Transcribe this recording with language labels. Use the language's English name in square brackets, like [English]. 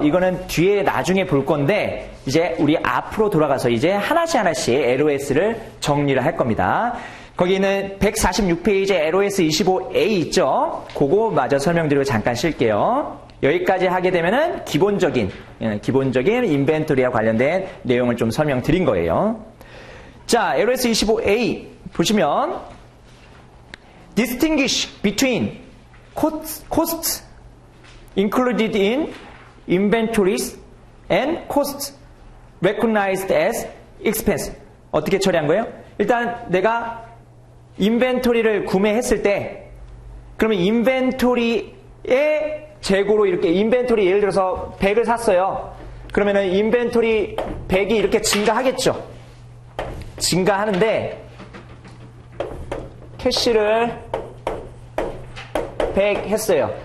[Korean] 이거는 뒤에 나중에 볼 건데 이제 우리 앞으로 돌아가서 이제 하나씩 LOS를 정리를 할 겁니다. 거기는 146페이지에 LOS 25A 있죠? 그거 마저 설명드리고 잠깐 쉴게요. 여기까지 하게 되면은 기본적인 인벤토리와 관련된 내용을 좀 설명드린 거예요. 자, LOS 25A 보시면 [English] distinguish between costs included in inventories and costs recognized as expense. [Korean] 어떻게 처리한 거예요? 일단 내가 인벤토리를 구매했을 때 그러면 인벤토리의 재고로 이렇게 인벤토리 예를 들어서 100을 샀어요. 그러면은 인벤토리 100이 이렇게 증가하겠죠. 증가하는데 캐시를 100 했어요.